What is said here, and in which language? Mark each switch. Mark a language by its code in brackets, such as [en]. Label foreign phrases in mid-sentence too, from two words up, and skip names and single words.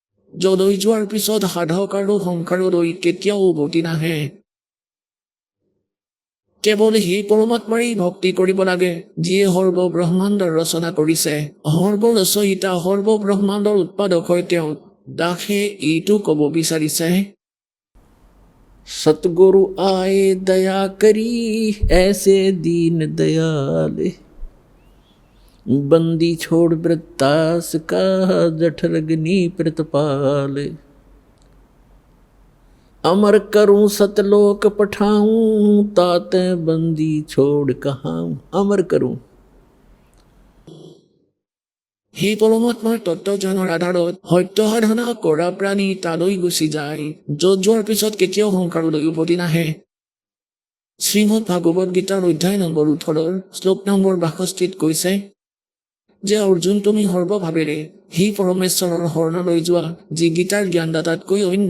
[as] যলৈ যোৱাৰ পিছত সাধক আৰু সংসাৰলৈ কেতিয়াও উভতি নাহে। কেৱল সেই পৰমাত্মাৰেই ভক্তি কৰিব লাগে, যিয়ে সৰ্ব ব্ৰহ্মাণ্ডৰ ৰচনা কৰিছে। সৰ্ব ৰচয়িতা, সৰ্ব ব্ৰহ্মাণ্ডৰ উৎপাদক হয় তেওঁ। দাসে এইটো ক'ব বিচাৰিছে, [hi] सतगुरु आए दया करी ऐसे दीन दयाल, बंदी छोड़ वृत्तास का जठरग्नि प्रतिपाल। अमर करूं सतलोक पठाऊं ताते बंदी छोड़ कहाऊं। अमर करूं [as] সেই পৰমাত্মাৰ তত্ত্বজ্ঞানৰ আধাৰত সত্য সাধনা কৰা প্ৰাণী তালৈ গুচি যায়, য'ত যোৱাৰ পিছত কেতিয়াও সংসাৰলৈ উভতি নাহে। শ্ৰীমদ ভাগৱত গীতাৰ অধ্যায় নম্বৰ 18 শ্লোক নম্বৰ 62 কৈছে যে অৰ্জুন, তুমি সৰ্বভাৱেৰে সেই পৰমেশ্বৰৰ শৰণলৈ যোৱা, যি গীতাৰ জ্ঞানদাতাতকৈ অন্য।